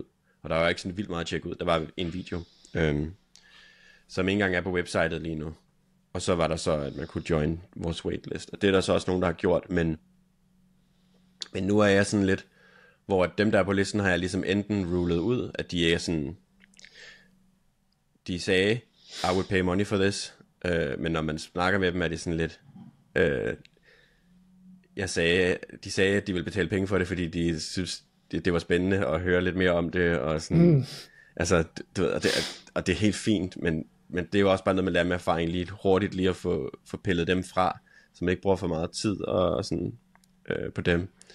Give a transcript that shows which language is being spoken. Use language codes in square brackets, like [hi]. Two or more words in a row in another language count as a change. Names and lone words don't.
[da] Og der var ikke sådan vildt meget at tjekke ud, der var en video, som ikke engang er på websitet lige nu. Og så var der så, at man kunne join vores waitlist, og det er der så også nogen, der har gjort, men nu er jeg sådan lidt, hvor dem der er på listen har jeg ligesom enten rulet ud, at de er sådan, de sagde, [en] I would pay money for this, [da] men når man snakker med dem, er det sådan lidt, de sagde, at de ville betale penge for det, fordi de synes, det var spændende at høre lidt mere om det, og sådan, altså, du ved, og det er helt fint, men det er jo også bare noget, man lærer med erfaring lige hurtigt lige at få pillet dem fra, så man ikke bruger for meget tid og sådan på dem.